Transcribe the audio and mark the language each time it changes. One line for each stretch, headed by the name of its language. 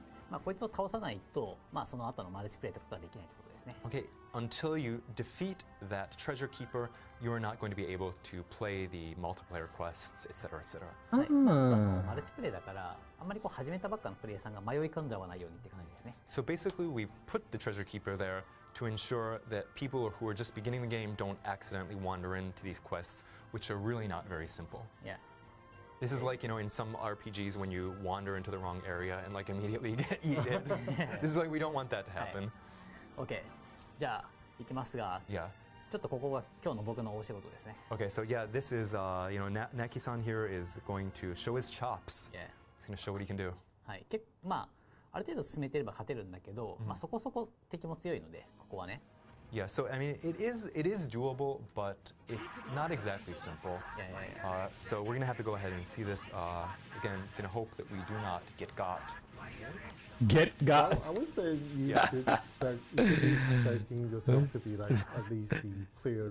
Japanese: まあこいつを倒さないと、まあその後のマルチプレイとかができないということですね。
English: Okay, until you defeat that treasure keeper, you are not going to be able to play the multiplayer quests, etc., etc.
Japanese: はい。まあちょっとマルチプレイだからあんまりこう始めたばっかのプレイヤーさんが迷い込んじゃわないようにって感じですね。
English: So basically, we've put the treasure keeper there to ensure that people who are just beginning the game don't accidentally wander into these quests, which are really not very simple.
Japanese: いや。
English: This is like, you know, in some RPGs when you wander into the wrong area and like immediately get eaten. This is like, we don't want that to happen.
Japanese: OK。 じゃあ行きますが、
English: Yeah.
Japanese: ちょっとここが今日の僕の大仕事ですね。
English: Okay, so yeah, this is, you know, Naki-san here is going to show his chops.
Japanese: いや。
English: He's going to show what he can do.
Japanese: はい。まあある程度進めてれば勝てるんだけど、まあそこそこ敵も強いのでここはね。
English: Yeah, so I mean, it is doable, but it's not exactly simple. Yeah. So we're gonna have to go ahead and see this. Again, gonna hope that we do not get got. Get got. I would say you Yeah. should expect you should be expecting yourself to be like at least the player